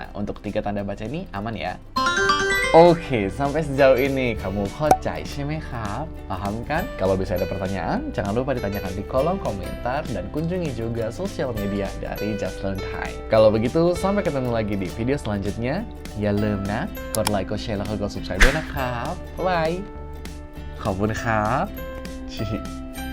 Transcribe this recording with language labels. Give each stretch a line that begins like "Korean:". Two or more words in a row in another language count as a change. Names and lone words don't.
Indonesian: Untuk 3 tanda baca ini aman ya? Oke, sampai sejauh ini kamu
Thai: เข้าใจไหมครับ?
Indonesian: Paham kan? Kalau bisa ada pertanyaan, jangan lupa ditanyakan di kolom komentar dan kunjungi juga sosial media dari Just Learn Thai. Kalau begitu, sampai ketemu lagi di video selanjutnya.
Thai: Ya ลืมนะ กดไลค์ กดแชร์ แล้วก็กด subscribe ด้วยนะครับ บ๊ายบาย ขอบคุณครับ